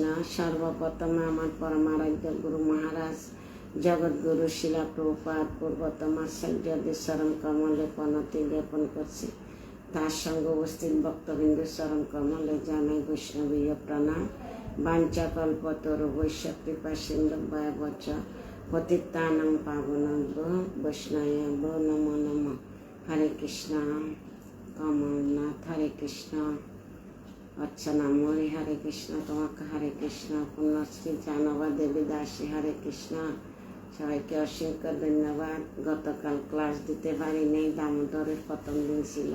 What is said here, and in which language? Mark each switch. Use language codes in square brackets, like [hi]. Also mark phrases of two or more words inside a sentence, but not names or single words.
[bn] সর্বপ্রথমে আমার পরমারাধ্য গুরু মহারাজ জগৎগুরু শিলা প্রভুপাদ পূর্বতম আচার্য চরণ কমলে প্রণতি জ্ঞাপন করছি। তার সঙ্গে উপস্থিত ভক্তবিন্দু চরণ কমলে জানাই বৈষ্ণবীয় প্রণাম। [sa] বাঞ্ছাকল্পতরু বৈশ্য কৃপা সিন্ধু ভয়বচ পতিতানাং পাবনেভ্যো বৈষ্ণবেভ্যো নমো নমঃ। [bn] হরে কৃষ্ণ। কমলনাথ হরে কৃষ্ণ। অর্চনা মরি হরে কৃষ্ণ। তোমাকে হরে কৃষ্ণ। পুণ্যশ্রী জানবা দেবী দাসী হরে কৃষ্ণ। সবাইকে অসংখ্য ধন্যবাদ। গতকাল ক্লাস দিতে পারিনি, দামোদরের প্রথম দিন ছিল।